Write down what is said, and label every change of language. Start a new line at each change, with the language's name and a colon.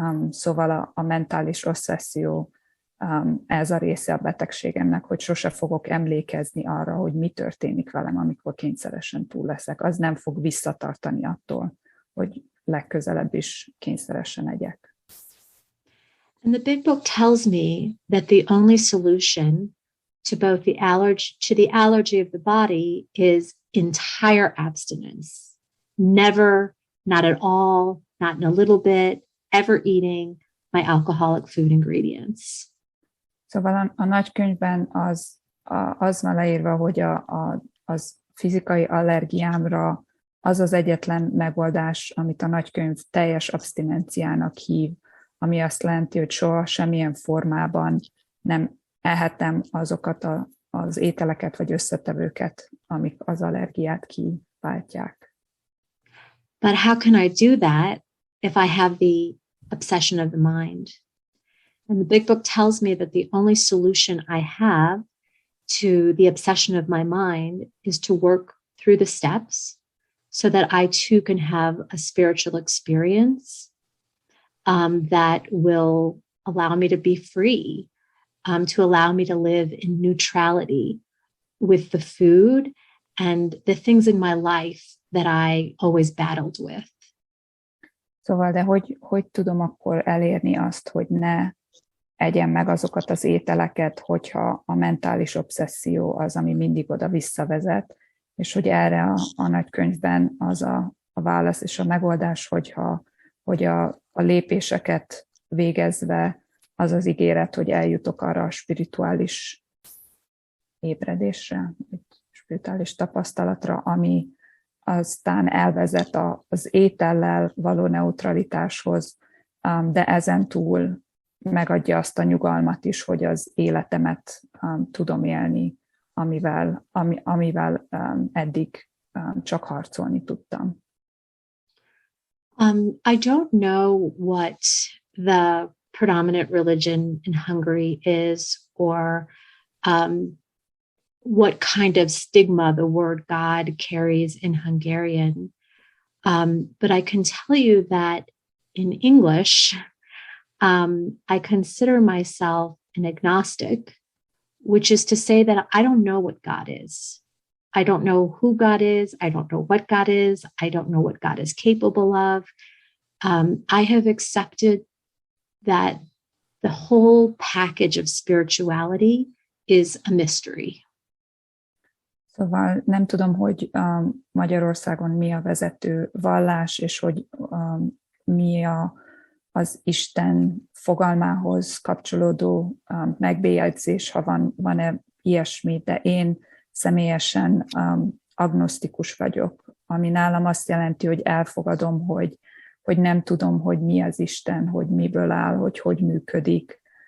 Hungarian: Szóval a mentális obszesszió ez a része a betegségemnek, hogy sose fogok emlékezni arra, hogy mi történik velem, amikor kényszeresen túl leszek. Az nem fog visszatartani attól, hogy legközelebb is kényszeresen egyek.
English: And the big book tells me that the only solution to both the allergy of the body is entire abstinence. Never, not at all, not in a little bit, ever eating my alcoholic food ingredients.
Hungarian: Szóval a nagykönyvben az van leírva, hogy az fizikai allergiámra az az egyetlen megoldás, amit a nagykönyv teljes abstinenciának hív, ami azt jelenti, hogy soha semmilyen formában nem ehetem azokat az ételeket vagy összetevőket, amik az allergiát kiváltják.
English: But how can I do that if I have the obsession of the mind? And the big book tells me that the only solution I have to the obsession of my mind is to work through the steps so that I too can have a spiritual experience that will allow me to be free, to allow me to live in neutrality with the food and the things in my life that I always battled with.
Hungarian: Szóval, de hogy tudom akkor elérni azt, hogy ne egyem meg azokat az ételeket, hogyha a mentális obszesszió az, ami mindig oda visszavezet, és hogy erre a nagykönyvben az a válasz és a megoldás, hogy a lépéseket végezve az az ígéret, hogy eljutok arra a spirituális ébredésre, spirituális tapasztalatra, ami aztán elvezet az étellel való neutralitáshoz, de ezen túl megadja azt a nyugalmat is, hogy az életemet tudom élni, amivel eddig csak harcolni tudtam.
English: I don't know what the predominant religion in Hungary is, or what kind of stigma the word God carries in Hungarian. But I can tell you that in English, I consider myself an agnostic, which is to say that I don't know what God is. I don't know who God is. I don't know what God is. I don't know what God is capable of. I have accepted that the whole package of spirituality is a mystery.
Hungarian: Szóval nem tudom, hogy Magyarországon mi a vezető vallás, és hogy mi az Isten fogalmához kapcsolódó megbélyegzés, ha van-e ilyesmi, de én személyesen agnosztikus vagyok, ami nálam azt jelenti, hogy elfogadom, hogy nem tudom, hogy mi az Isten, hogy miből áll, hogy működik,